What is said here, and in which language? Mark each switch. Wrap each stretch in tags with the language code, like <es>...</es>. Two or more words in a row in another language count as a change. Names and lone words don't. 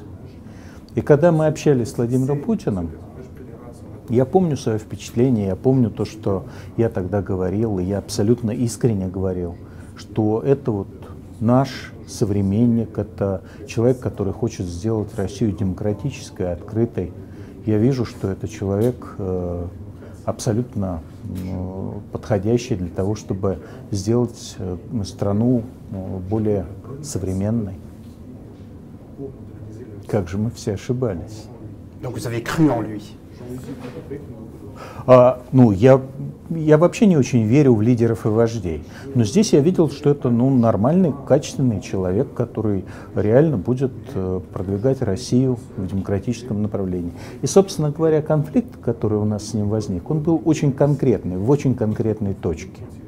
<ru>И когда мы общались с Владимиром Путиным, я помню свое впечатление, я помню то, что я тогда говорил, и я абсолютно искренне говорил, что это вот наш современник, это человек, который хочет сделать Россию демократической, открытой. Я вижу, что это человек абсолютно подходящий для того, чтобы сделать страну более современной. Как же мы все ошибались.</ru> <fr>Donc vous avez cru en lui.</fr> <ru>Ну, я вообще не очень верю в лидеров и вождей. Но здесь я видел, что это нормальный, качественный человек, который реально будет продвигать Россию в демократическом направлении. И, собственно говоря, конфликт, который у нас с ним возник, он был очень конкретный, в очень конкретной точке.</ru>